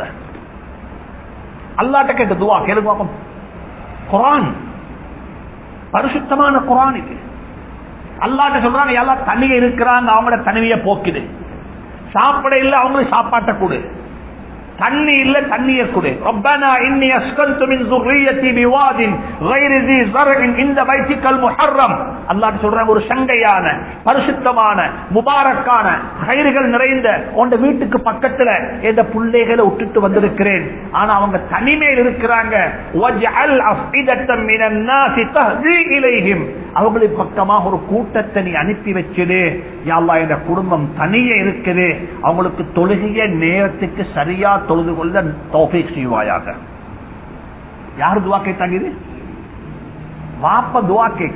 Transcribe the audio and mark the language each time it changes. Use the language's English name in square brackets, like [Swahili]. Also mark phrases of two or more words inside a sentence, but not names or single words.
[Tamil] அல்லாஹ்ட்ட கேட்ட துஆ கேளுங்க. குர்ஆன் பரிசுத்தமான குர்ஆன் இது. அல்லாஹ்ட்ட சொல்றாங்க, [Arabic] يا الله [Tamil] தனியே இருக்கிறாங்க, அவங்களோட தனிமையை போக்குது. சாப்பிட இல்ல, அவங்களுக்கு சாப்பாட்டை கொடு. தண்ணி இல்ல, தண்ணியை கொடு. [Arabic] ربنا إني أسكنت من ذُرِّيَّتِي بِوَادٍ غَيْرِ ذِي زَرْعٍ عِندَ بَيْتِكَ الْمُحَرَّمْ. [Tamil] அல்லாஹ் சொல்றாங்க, ஒரு சங்கையான பரிசுத்தமான முபாரக்கான கைர்கள் நிறைந்த உங்க வீட்டுக்கு பக்கத்துல இந்த பிள்ளைகளை விட்டுட்டு வந்திருக்கிறேன். ஆனா அவங்க தனிமையில் இருக்கிறாங்க. [Arabic] وَجْعَلْ أَفْئِدَةً مِنَ النَّاسِ تَهْوِي إِلَيْهِمْ. [Tamil] அவங்களுக்கு பக்கமாக ஒரு கூட்டத்தை நீ அனுப்பி வச்சிடு. [Arabic] يا الله, [Tamil] இந்த குடும்பம் தனியே இருக்குது, அவங்களுக்கு தொழுகைய நேரத்துக்கு சரியா தொழுது கொள்ள தௌஃபீக் செய்வாயாக. யார் துஆ கேட்டாங்க? இது வாப்ப துஆ கேட்கிற.